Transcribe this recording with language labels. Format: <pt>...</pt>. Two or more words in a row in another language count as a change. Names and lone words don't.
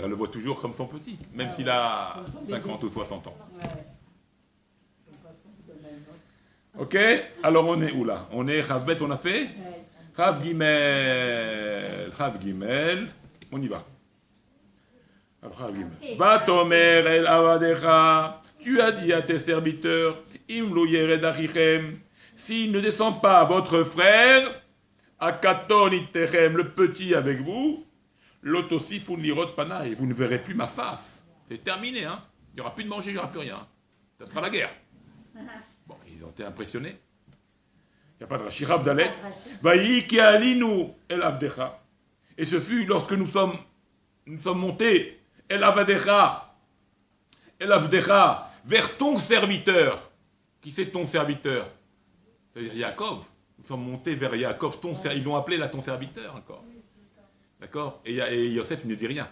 <fr>Elle le voit toujours comme son petit, même s'il a 50 ou 60 ans. Ok? Alors on est où là? On est Chav Bet, on a fait? Chav Gimel. Chav Gimel. On y va. Alors Chav Gimel.</fr> <he>ותאמר אל עבדיך.</he> <fr>Tu as dit à tes serviteurs,</fr> <he>אם לא ירד אחיכם.</he> <fr>S'il ne descend pas votre frère,</fr> <he>הקטן אתכם,</he> <fr>le petit avec vous,</fr> <he>לא תוספון לראות פני,</he> <fr>et vous ne verrez plus ma face. C'est terminé, hein. Il n'y aura plus de manger, il n'y aura plus rien. Ça sera la guerre. Bon, ils ont été impressionnés. Il n'y a pas de Rashi. Rav Dalet.</fr> <he>ויהי כי עלינו אל עבדך.</he> <fr>Et ce fut lorsque nous sommes montés</fr> <he>אל עבדך,</he> <fr>vers ton serviteur. Qui c'est ton serviteur? C'est-à-dire Yaakov. Nous sommes montés vers Yaakov, ils l'ont appelé là ton serviteur encore. D'accord? Et Yosef ne dit rien.</fr>